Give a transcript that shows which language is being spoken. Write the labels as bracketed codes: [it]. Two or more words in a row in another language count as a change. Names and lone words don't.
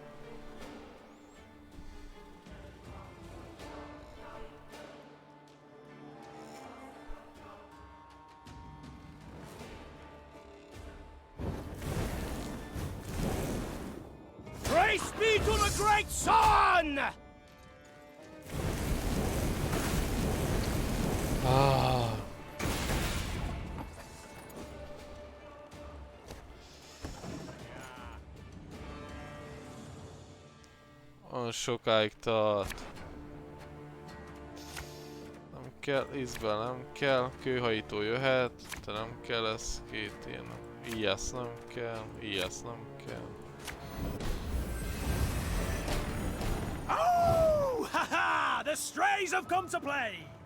[en] Praise be to the great sun! [hu] Olyan sokáig tart. Nem kell, Isbel nem kell, kőhajító jöhet, de nem kell ez két ilyen. Ijász nem kell, ijász nem kell. Oh! Ha-ha! [en] The strays have come to play!